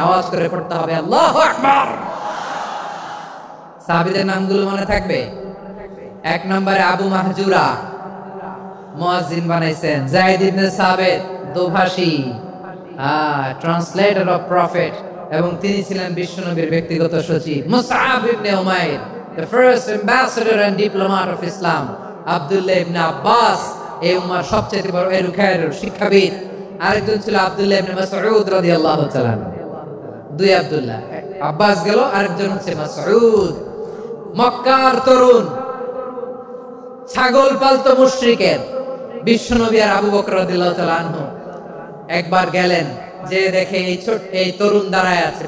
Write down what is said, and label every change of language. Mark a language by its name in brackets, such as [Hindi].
[Bangla] আওয়াজ করে পড়তে হবে আল্লাহু আকবার। সাহাবীদের নামগুলো মনে থাকবে? এক নম্বরে আবু মাহজুরা, মুয়াজ্জিন বানাইছেন। যায়েদ ইবনে সাবিত, দোভাষী, [English] translator of prophet, [Bangla] এবং তিনি ছিলেন বিশ্বনবীর ব্যক্তিগত সচিব। [English] মুসআব ইবনে উমাইর, the first ambassador and diplomat of Islam. [Bangla] Abdullah ইবনে আব্বাস, এই উম্মার সবচেয়ে বড় এডুকেটর, শিক্ষাবিদ। আরেকজন ছিল আব্দুল্লাহ ইবনে মাসউদ রাদিয়াল্লাহু তাআলা। দুই আব্দুল্লাহ, আব্বাস গেল, আরেকজন হচ্ছে মাসউদ। মক্কার তরুণ, ছাগল পালতো মুশরিকের বিশ্বনবী আর আবু বকর রাদিয়াল্লাহু তাআলা আনহু একবার গেলেন, যে দেখে এই তরুণ দাঁড়ায় আছে।